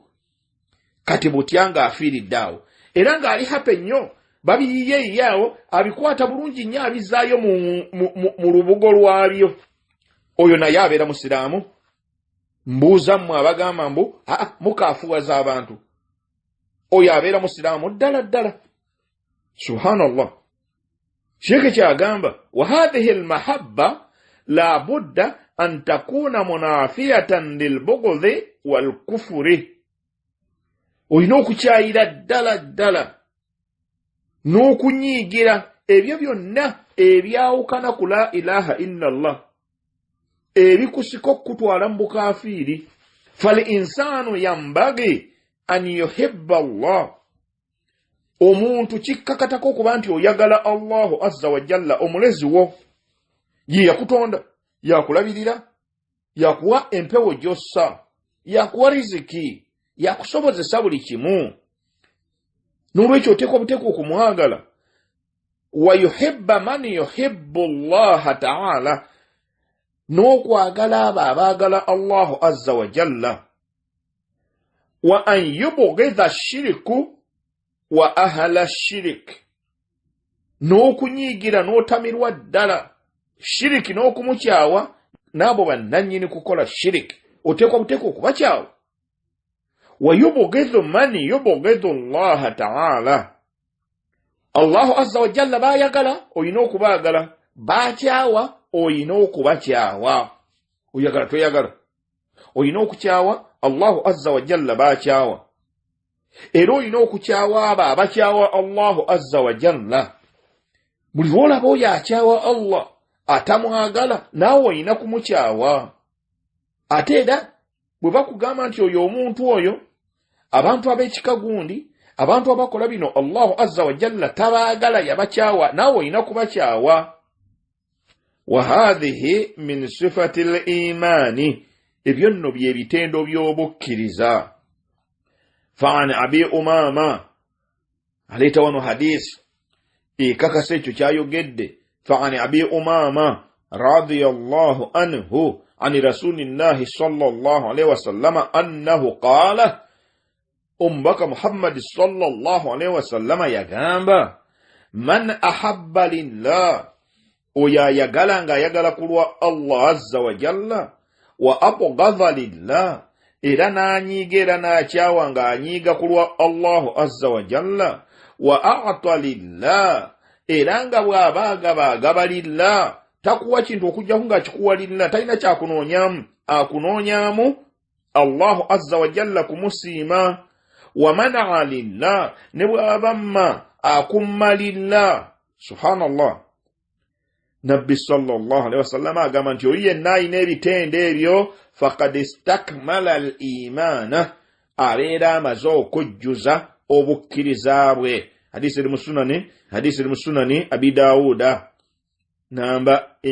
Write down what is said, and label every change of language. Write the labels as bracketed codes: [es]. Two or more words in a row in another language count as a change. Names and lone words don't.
[lg] Kati butya ng'afiiridde awo era ng'ali hape nnyo, babiyiyeyiye awo, abikwata bulungi nnyo abizaayo mu lubugo lwabyo. Oyo naye abeera musiraamu? Mbuuza mmwe abagamba mbu mukaafuwaza abantu. Oyo abeera musiraamu ddala ddala. [ar] Subhanallah. Sheikh kyagamba وهذه المحبة لا بد أن تكون منافية للبغض والكفر. [lg] Olina okukyayira ddala ddala n'okunyiigira ebyo byonna ebyawukana ku [ar] لا إله إلا الله, [lg] ebikusika okutwala mu bukaafiiri. [ar] فالإنسان ينبغي أن يحب الله, [lg] omuntu kikkakatako okuba nti oyagala [ar] الله عز وجل [lg] omulezi wo ye yakutonda yakulabirira yakuwa empewo gy'ossa yakuwa riziki yakusobozesa buli kimu n'olwekyo oteekwa obuteekwa okumwagala [ar] ويحب من يحب الله تعالى [lg] n'okwagala abo abaagala [ar] الله عز وجل وأن يبغض الشرك وأهل الشرك [lg] n'okunyiigira n'otamirwa ddala shiriki n'okumukyawa n'abo bannannyini kukola shiriki oteekwa buteekwa okubakyawa [ar] ويبغض من يبغض الله تعالى الله عز وجل [lg] baayagala oyina okubaagala baakyawa oyina okubakyawa oyagala toyagala oyina okukyawa [ar] الله عز وجل [lg] baakyawa era oyina okukyawa abo abakyawa [ar] الله عز وجل [lg] buli lwolaba oyo akyawa Allah atamwagala naawe oyina kumukyawa ate era bwe bakugamba nti oyo omuntu oyo abantu ab'ekika gundi abantu abakola bino [ar] الله عز وجل [lg] tabaagala yabakyawa naawe oyina kubakyawa [ar] وهذه من صفات الإيمان [lg] ebyo nno by'ebitendo by'obukkiriza [ar] فعن أبي أمامة [lg] aleeta wano hadisi ekakasa ekyo kyayogedde [ar] فعن أبي أمامة رضي الله عنه أن رسول الله صلى الله عليه وسلم أنه قال umbaka Muhammad صلى الله عليه وسلم yagamba من أحب لله [lg] oyo ayagala ng'ayagala kulwa [ar] الله عز وجل وأبغض [lg] lillah era n'anyiiga era n'akyawa ng'anyiiga kulwa [ar] الله عز وجل وأعطى لله [lg] era nga bw'abaagaba lillah takuwa kintu okujjaku ng'akikuwa lillah talina kyakunoonyamu akunoonyamu [ar] الله عز وجل [lg] kumusiima [ar] ومنع لله [lg] ne bw'abamma akumma lillah subhanallah Nabbi [ar] صلى الله عليه وسلم [lg] agamba nti oyo yenna alina ebitende ebyo [ar] فقد استكمل الإيمان [lg] abeera amaze okujjuza obukkiriza bwe hadisi eri mu sunani abi Daawuda namba